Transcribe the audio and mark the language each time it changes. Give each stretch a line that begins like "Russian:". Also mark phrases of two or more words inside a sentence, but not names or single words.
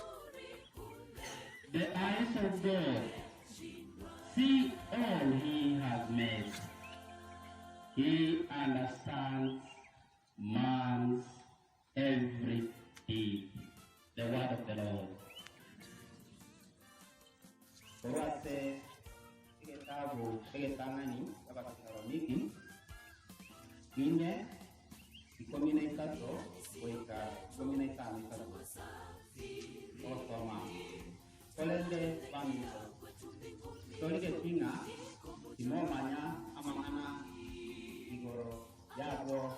English: The eyes of God see all he has made. He understands man's every deed. The word of the Lord.
Gusii: Orate kitabu kegitangani Abatesaloniki ine 13 weka 15 osoma kolende bamito tolike tinga timomanya amangana igoro yabo